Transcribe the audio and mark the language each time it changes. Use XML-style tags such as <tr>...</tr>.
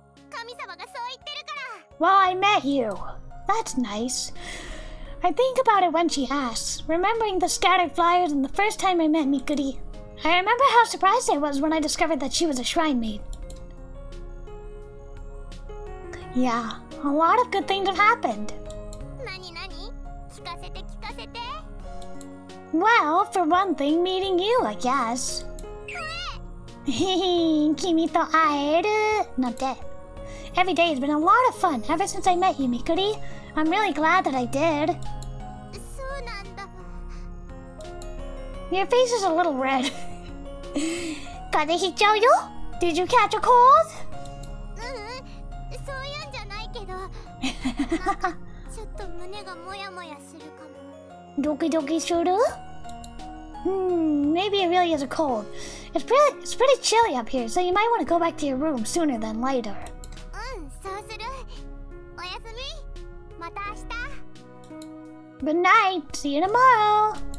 <ja>神様がそう言ってるから。</ja> <en>Well, I met you. That's nice. I think about it when she asks, remembering the scattered flyers and the first time I met Mikuri. I remember how surprised I was when I discovered that she was a shrine maid. Yeah, a lot of good things have happened.</en> <ja>何々聞かせて聞かせて。</ja> <en>Well, for one thing, meeting you, I guess.</en> <ja>君と会えるなんて。</ja> <en>Every day has been a lot of fun ever since I met you, Mikuri. I'm really glad that I did.</en> <ja>そうなんだ。</ja> <en>Your face is a little red.</en> <ja>風邪ひいちゃうよ</ja> <en>Did you catch a cold?</en> <ja>そういうんじゃないけど、なんかちょっと胸がモヤモヤするかも。ドキドキする</ja> <en>Maybe it really is a cold. It's pretty chilly up here, so you might want to go back to your room sooner than later.</en> <ja>そうする。おやすみ。また明日。</ja> <en>Good night. See you tomorrow.</en>